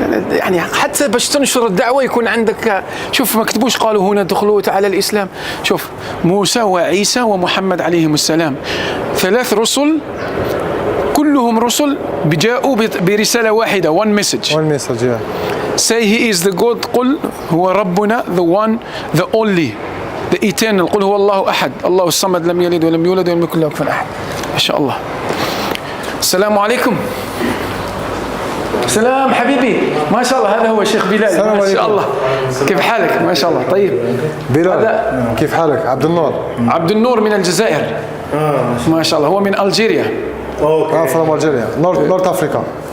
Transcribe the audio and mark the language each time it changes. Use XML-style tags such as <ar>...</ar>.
<ar>يعني حتى باش تنشر الدعوة يكون عندك. شوف ما كتبوش قالوا هنا دخلوا تعالى الإسلام. شوف موسى وعيسى ومحمد عليهم السلام، 3 رسل كلهم رسل جاءوا برسالة واحدة.</ar> <en>one message. yeah. say he is the God.</en> <ar>قل هو ربنا</ar> <en>the one the only the eternal.</en> <ar>قل هو الله أحد الله الصمد لم يلد ولم يولد ولم يكن له كفوا أحد. ما شاء الله. السلام عليكم. سلام حبيبي. ما شاء الله هذا هو الشيخ بلال. ما شاء الله. كيف حالك؟ ما شاء الله. طيب بلال كيف حالك؟ عبد النور. عبد النور من الجزائر. ما شاء الله. هو من ألجيريا.</ar> <en>from Algeria, North Africa.</en>